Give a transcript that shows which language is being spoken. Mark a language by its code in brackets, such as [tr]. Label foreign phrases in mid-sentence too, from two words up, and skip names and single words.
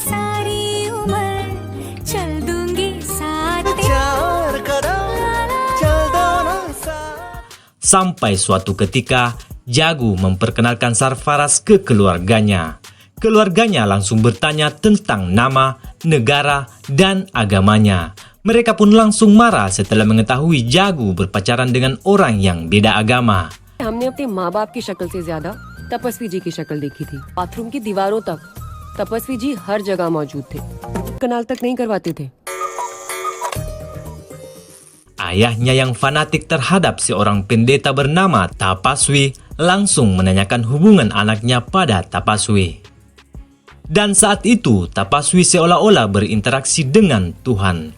[id] Sampai suatu ketika, Jagu memperkenalkan Sarfaraz ke keluarganya. Keluarganya langsung bertanya tentang nama, negara, dan agamanya. Mereka pun langsung marah setelah mengetahui Jagu berpacaran dengan orang yang beda agama. [hi] हमने अपने माँ बाप की शक्ल से ज्यादा तपस्वी जी की शक्ल देखी थी। बाथरूम की दीवारों तक तपस्वी जी हर जगह मौजूद थे। कनाल तक नहीं करवाते थे। [id] Ayahnya yang fanatik terhadap seorang pendeta bernama Tapaswi langsung menanyakan hubungan anaknya pada Tapaswi. Dan saat itu Tapaswi seolah-olah berinteraksi dengan Tuhan.